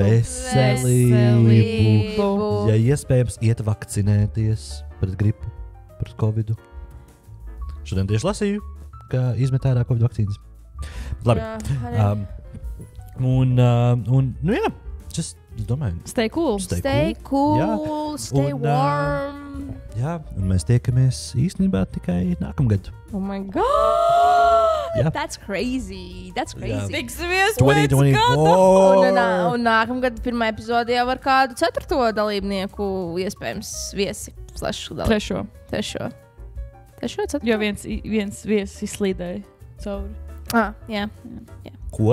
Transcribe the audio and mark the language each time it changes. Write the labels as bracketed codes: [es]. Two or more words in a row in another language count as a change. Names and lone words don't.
[lv] Veselību. Ja iespējams, iet vakcinēties pret gripu, pret covidu. Šodien tieši lasīju, ka izmet ārā covid vakcīnas. Labi. Jā, es domāju. [en] Stay cool. Stay warm. [lv] Jā, un mēs tiekamies īstenībā tikai nākamgad. [en] Oh my god! Yeah. That's crazy. [lv] Tiksimies 2024. Un nākamgad pirmā epizode jau ar kādu 4. dalībnieku, iespējams, viesi. Trešo. 4. Jo viens viesis izslīdēja cauri. Jā. Ko?